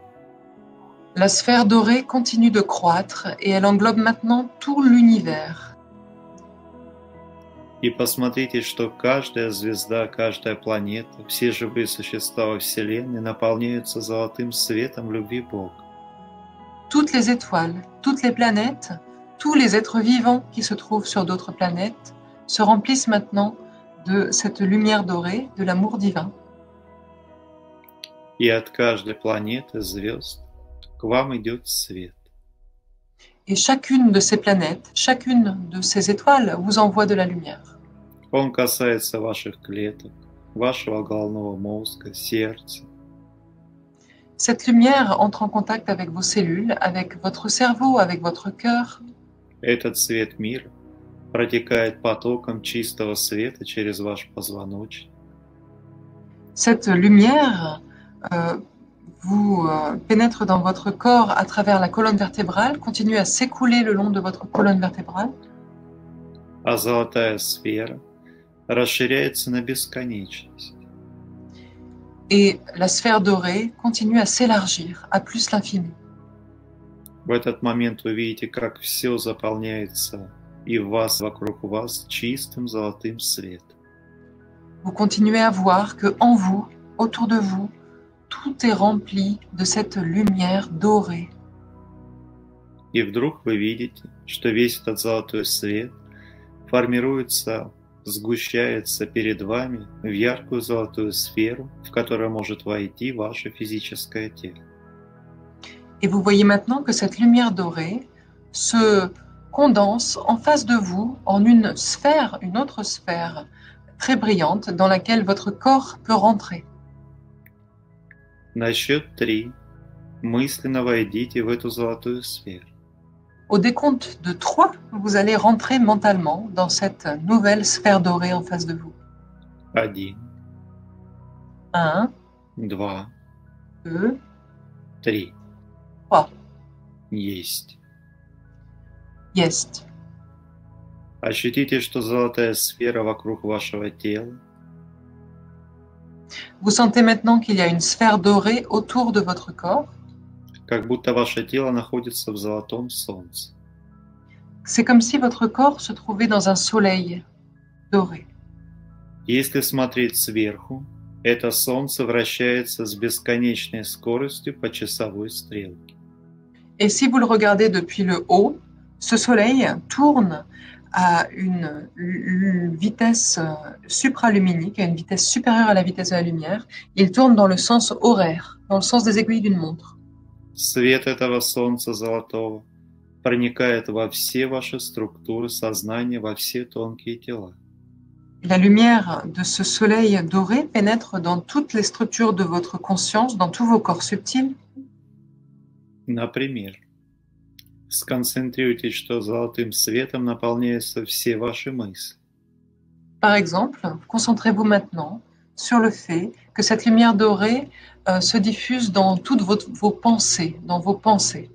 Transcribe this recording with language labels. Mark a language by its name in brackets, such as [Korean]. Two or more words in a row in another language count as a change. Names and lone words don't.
[French] La sphère dorée continue de croître et elle englobe maintenant tout l'univers. [Russian] И посмотрите, что каждая звезда, каждая планета, все живые существа во Вселенной наполняются золотым светом любви Бога. [French] Toutes les étoiles, toutes les planètes, tous les êtres vivants qui se trouvent sur d'autres planètes se remplissent maintenant de cette lumière dorée, de l'amour divin. [Russian] И от каждой планеты, звезд, к вам идет свет. [French] Et chacune de ces planètes, chacune de ces étoiles vous envoie de la lumière. [Russian] Он касается ваших клеток, вашего головного мозга, сердца. [French] Cette lumière entre en contact avec vos cellules, avec votre cerveau, avec votre cœur. [Russian] Этот свет мира протекает потоком чистого света через ваш позвоночник. [French] Cette lumière vous pénètre dans votre corps à travers la colonne vertébrale, continue à s'écouler le long de votre colonne vertébrale. [Russian] А золотая сфера расширяется на бесконечность. [French] Et la sphère dorée continue à s'élargir à plus l'infini. [Russian] В этот момент вы видите, как все заполняется и в вас, вокруг вас, чистым золотым светом. [French] Vous continuez à voir que en vous, autour de vous, tout est rempli de cette lumière dorée. [Russian] И вдруг вы видите, что весь этот золотой свет формируется, сгущается перед вами в яркую золотую сферу, в которую может войти ваше физическое тело. [French] Et vous voyez maintenant que cette lumière dorée se condense en face de vous en une sphère, une autre sphère très brillante dans laquelle votre corps peut rentrer. [Russian] На счет 3 мысленно войдите в эту золотую сферу. [French] Au décompte de 3, vous allez rentrer mentalement dans cette nouvelle sphère dorée en face de vous. [Russian] 1, [French] 1, [Russian] 2, [French] 2, [Russian] 3. [French] 3. [Russian] Есть. Есть. Ощутите, что золотая сфера вокруг вашего тела, [French] Vous sentez maintenant qu'il y a une sphère dorée autour de votre corps. [Russian] как будто ваше тело находится в золотом солнце. [French] C'est comme si votre corps se trouvait dans un soleil doré. [Russian] Если смотреть сверху, это солнце вращается с бесконечной скоростью по часовой стрелке. [French] Et si vous le regardez depuis le haut, ce soleil tourne à une vitesse supraluminique, à une vitesse supérieure à la vitesse de la lumière. Il tourne dans le sens horaire, dans le sens des aiguilles d'une montre. [Russian] Свет этого солнца золотого проникает во все ваши структуры сознания, во все тонкие тела. [French] La lumière de ce soleil doré pénètre dans toutes les structures de votre conscience, dans tous vos corps subtils. [Russian] Например, сконцентрируйтесь, что золотым светом наполняются все ваши мысли. [French] Par exemple, concentrez-vous maintenant sur le fait que cette lumière dorée se diffuse dans toutes vos pensées, dans vos pensées.